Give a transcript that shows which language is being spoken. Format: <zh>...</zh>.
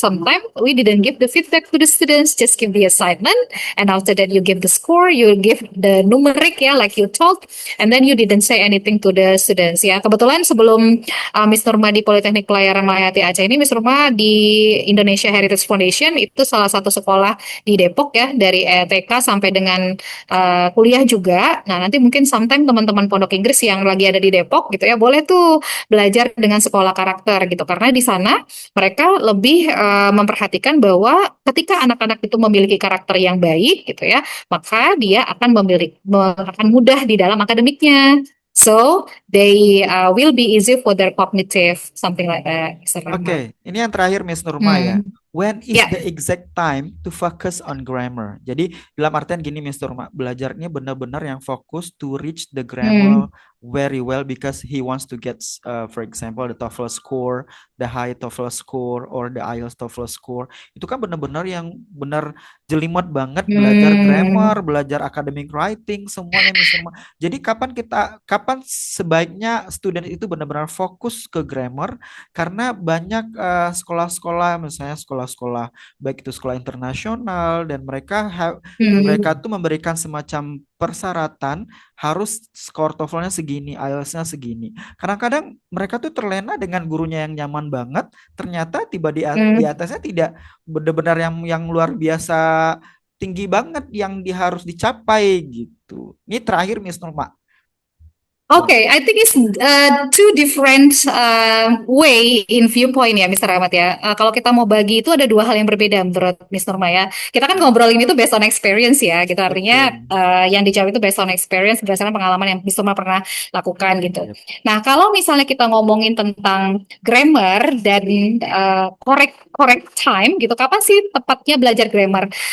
<en>Sometimes we didn't give the feedback to the students, just give the assignment, and after that you give the score, you give the numeric ya, like you told, and then you didn't say anything to the students ya.</en> <id>Kebetulan sebelum Miss Nurma di Politeknik Pelayaran Mayati Aceh ini, Miss Nurma di Indonesia Heritage Foundation, itu salah satu sekolah di Depok ya, dari TK sampai dengan kuliah juga. Nah, nanti mungkin sometime teman-teman Pondok Inggris yang lagi ada di Depok gitu ya, boleh tuh belajar dengan sekolah karakter gitu, karena di sana mereka lebih memperhatikan bahwa ketika anak-anak itu memiliki karakter yang baik gitu ya, maka dia akan mudah di dalam akademiknya.</id> <en>So they will be easy for their cognitive, something like that, Mr. Rahmat.</en> <id>Oke, ini yang terakhir Miss Nurma ya. Hmm.</id> <en>When is Ya. the exact time to focus on grammar?</en> <id>Jadi dalam artian gini Miss Nurma, belajarnya benar-benar yang fokus</id> <en>to reach the Hmm. grammar very well, because he wants to get, for example, the TOEFL score, the high TOEFL score, or the IELTS TOEFL score.</en> <id>Itu kan benar-benar yang benar jelimet banget belajar grammar, Hmm. belajar academic writing, semuanya Miss Nurma. Jadi kapan sebaiknya student itu benar-benar fokus ke grammar, karena banyak sekolah-sekolah, misalnya sekolah-sekolah baik itu sekolah internasional, dan mereka Hmm. tuh memberikan semacam persyaratan harus skor TOEFL-nya segini, IELTS-nya segini. Kadang-kadang mereka tuh terlena dengan gurunya yang nyaman banget, ternyata tiba di Hmm. atasnya tidak benar-benar yang luar biasa tinggi banget yang harus dicapai gitu. Ini terakhir Miss Nurma. Wah,</id> <en>Okay, I think it's two different way in viewpoint ya, Mr. Ahmad ya.</en> <id>Kalau kita mau bagi itu ada dua hal yang berbeda menurut Miss Nurma ya. Kita kan ngobrolin itu</id> <en>based on experience</en> <id>ya, gitu. Artinya betul. yang dijawab itu</id> <en>based on experience</en> <id>berdasarkan pengalaman yang Miss Nurma pernah lakukan gitu. Yep. Nah, kalau misalnya kita ngomongin tentang grammar dan</id> <en>correct correct time</en> <id>gitu, kapan sih tepatnya belajar grammar?</id>